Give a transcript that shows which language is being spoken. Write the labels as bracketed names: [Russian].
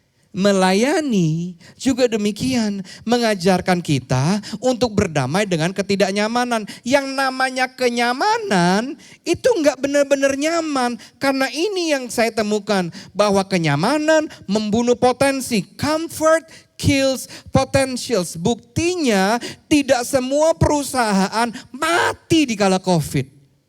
[Indonesian] Melayani juga demikian, mengajarkan kita untuk berdamai dengan ketidaknyamanan. Yang namanya kenyamanan itu nggak benar-benar nyaman, karena ini yang saya temukan, bahwa kenyamanan membunuh potensi. [English] Comfort kills potentials. [Indonesian] Buktinya tidak semua perusahaan mati di kala COVID.